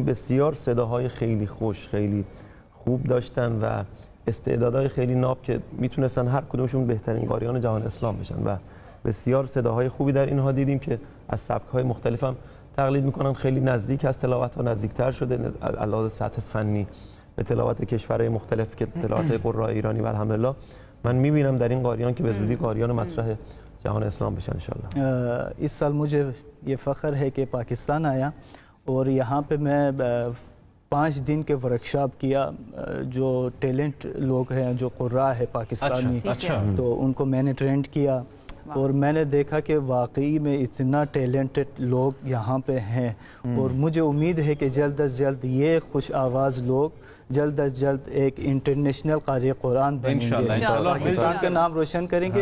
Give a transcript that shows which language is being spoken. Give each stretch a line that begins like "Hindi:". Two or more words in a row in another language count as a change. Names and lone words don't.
Persian: بسیار صداهای خیلی خوش، خیلی خوب داشتن و استعدادهای خیلی ناب که میتونستن هر کدومشون بهترین قاریان جهان اسلام بشن و بسیار صداهای خوبی در اینها دیدیم که از سبک‌های مختلف هم تقلید میکنن. خیلی نزدیک از تلاوت‌ها نزدیکتر شده علاوه سطح فنی به تلاوت کشورهای مختلف که تلاوت قرای ایرانی. و الحمدلله من می‌بینم در این قاریان که به زودی قاریان مطرح جهان اسلام بشن انشاءاللہ.
Hindi: इस साल मुझे ये फ़ख्र है कि पाकिस्तान आया और यहाँ पे मैं 5 दिन के वर्कशॉप किया। जो टैलेंट लोग हैं, जो कुर्रा है पाकिस्तानी, तो उनको मैंने ट्रेंड किया और मैंने देखा कि वाकई में इतना टैलेंटेड लोग यहाँ पे हैं और मुझे उम्मीद है कि जल्द अज जल्द ये खुश आवाज़ लोग जल्द अज जल्द एक इंटरनेशनल क़ारी कुरान बनेंगे, पाकिस्तान का नाम रोशन करेंगे।